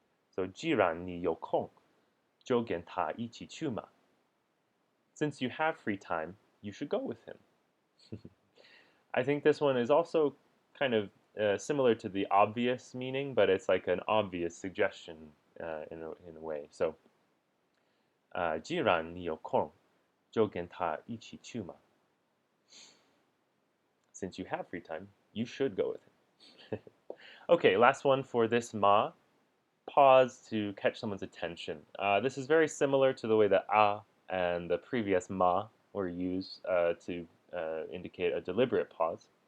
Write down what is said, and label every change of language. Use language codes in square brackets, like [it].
[zh] So 既然你有空就跟他一起去嘛。 [en] Since you have free time, you should go with him. I think this one is also kind of similar to the obvious meaning, but it's like an obvious suggestion in a way. [zh] So, 既然你有空就跟他一起去嘛。 [en] Since you have free time, you should go with him. Okay, last one for this ma. Pause to catch someone's attention. This is very similar to the way that and the previous ma were used to indicate a deliberate pause.